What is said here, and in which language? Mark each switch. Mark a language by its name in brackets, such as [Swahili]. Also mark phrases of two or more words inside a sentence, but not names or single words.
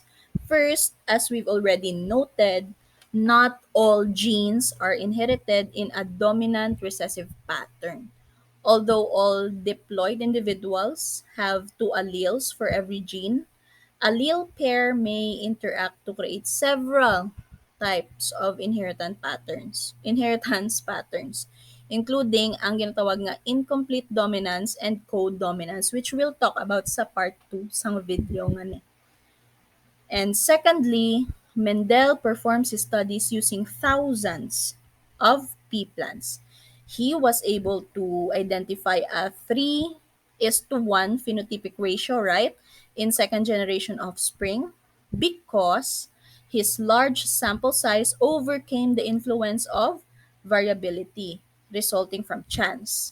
[English] First, as we've already noted, not all genes are inherited in a dominant recessive pattern. Although all diploid individuals have two alleles for every gene, allele pair may interact to create several types of inheritance patterns, including [Hiligaynon] ang ginatawag nga [English] incomplete dominance and co-dominance, which we'll talk about [Hiligaynon] sa part 2 sang video nga ni. [English] And secondly, Mendel performs his studies using thousands of pea plants. He was able to identify a 3 is to 1 phenotypic ratio, right, in second generation offspring because his large sample size overcame the influence of variability resulting from chance.